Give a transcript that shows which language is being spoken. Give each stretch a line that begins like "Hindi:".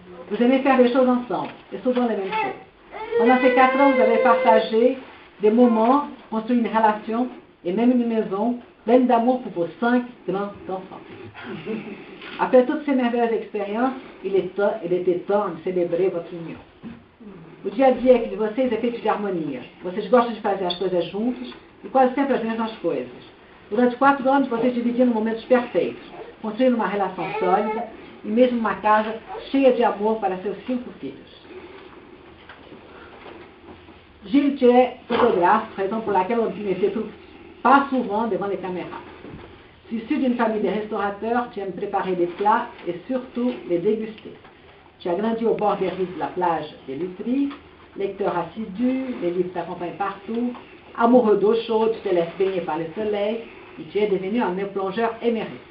French: Vous aimez faire des choses ensemble, et souvent les mêmes choses. Pendant ces 4 ans, vous avez partagé des moments, construit une relation, et même une maison, pleine d'amour pour vos 5 grands enfants. Après toutes ces merveilleuses experiências, il était temps de celebrar votre união.
Portuguese: O dia a dia de vocês é feito de harmonia. Vocês gostam de fazer as coisas juntos e quase sempre as mesmas coisas. Durante 4 anos, vocês dividiram momentos perfeitos, construindo uma relação sólida e mesmo uma casa cheia de amor para seus 5 filhos.
French: Gilles est photographe, raison pour laquelle on ne se trouve pas souvent devant les caméras. Issu d'une famille de restaurateurs, tu aimes préparer des plats et surtout les déguster. Tu as grandi au bord des rives de la plage des Lutries, lecteur assidu, les livres t'accompagnent partout, amoureux d'eau chaude, tu te laisses baigner par le soleil, et tu es devenu un plongeur émérite.